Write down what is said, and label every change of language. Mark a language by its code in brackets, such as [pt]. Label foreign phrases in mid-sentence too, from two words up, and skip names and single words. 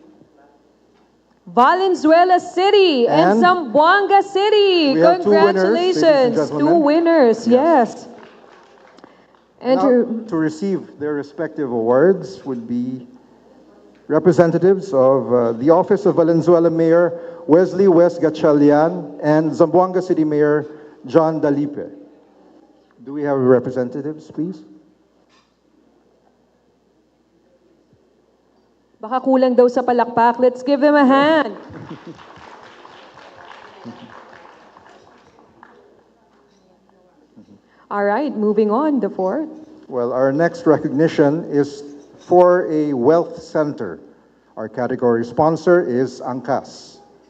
[en] Valenzuela City and Zamboanga City. We have Congratulations. Two winners, yes. And to receive their respective awards would be representatives of the Office of Valenzuela Mayor Wesley West Gatchalian and Zamboanga City Mayor John Dalipe. Do we have representatives, please? [tl] Baka kulang daw sa palakpak. [en] Let's give them a hand. All right, moving on, the fourth. Well, our next recognition is for a wealth center. Our category sponsor is Angkas.